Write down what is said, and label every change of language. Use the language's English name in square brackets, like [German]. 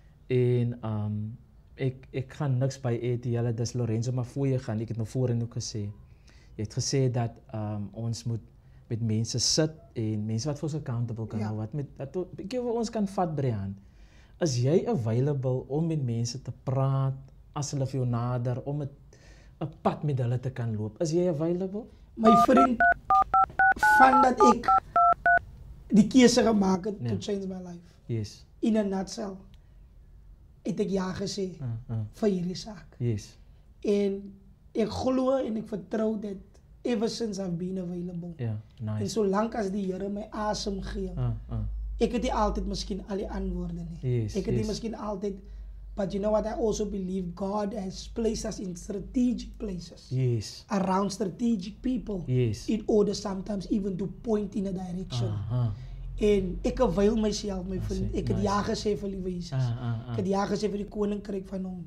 [Afrikaans] En ek gaan niks by eet, julle, dis Lorenzo maar voor jy gaan, ek het nou voorheen ook gesê. Jy het gesê dat ons moet met mense sit en mense wat vir ons accountable kan hou, wat ons kan vat by die hand. Is jy available om met mense te praat, as hulle vir jou nader, om 'n pad met hulle te kan loop? Is jy available? My vriend, van dat ek die keuse gemaak het [English] to change my life. Yes. [Afrikaans] In a nutshell, het ek ja gesê vir hierdie saak. [English] Yes. En ek glo en ek vertrou dat ever since I've been available. [Afrikaans] Ja, nice. En solank as die Here my asem gee, ek het nie altyd miskien al die antwoorde nie. [English] Yes, [Afrikaans] ek het nie miskien altyd, [English] but you know what, I also believe God has placed us in strategic places. Yes. Around strategic people. Yes. In order sometimes even to point in a direction. [Afrikaans] En ek avail myself, my vriend. Ek het ja gesê vir liewe Jesus. Ek het ja gesê vir die koninkryk van hom.